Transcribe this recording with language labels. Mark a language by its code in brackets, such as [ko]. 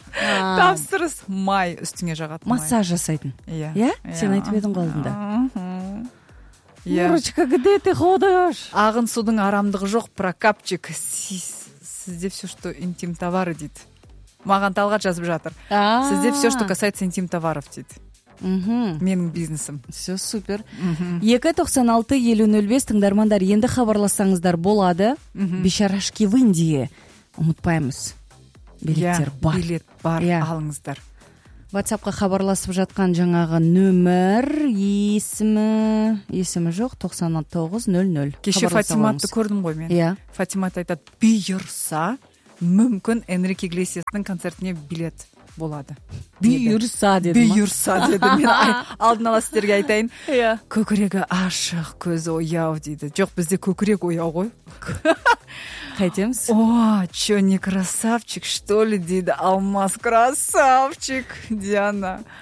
[kk] Тапсырыс май үстіңе жағатын. Массаж жасайтын. Иә. Сен айтып едің қолында. [ru] Мурочка, где ты ходишь? [kk] Ағын судың арамдығы жоқ, прокапчик. Сізде [ru] все, что интим товары [kk] дейді. Маған Талғат жазып жатыр. Сізде [ru] все, что касается интим товаров [kk] дейді. Менің бизнесім. [ru] Все супер. [kk] 296-5005 тыңдармандар, енді хабарлассаңыздар болады. [ru] Бишарашки в Индии. [kk] Ұмытпаймыз. Билеттер бар. Билет бар, алыңыздар. WhatsApp-қа хабарласып жатқан жаңағы нөмір, есімі жоқ, 9900. Кеше Фатиматты көрдім ғой мен. Фатимат айтады, бұйырса, мүмкін Энрике Иглесиастың концертіне билет болады. Бұйырса деді ма? Бұйырса деді. Мен алдын ала сіздерге айтайын. Көкірегі ашық, көзі ояу дейді. Жоқ, бізде көкірек ояу ғой. Қайтеміз? [ru] О, чё, не красавчик, что ли, [kk] дейді [ru] Алмаз, красавчик, Диана.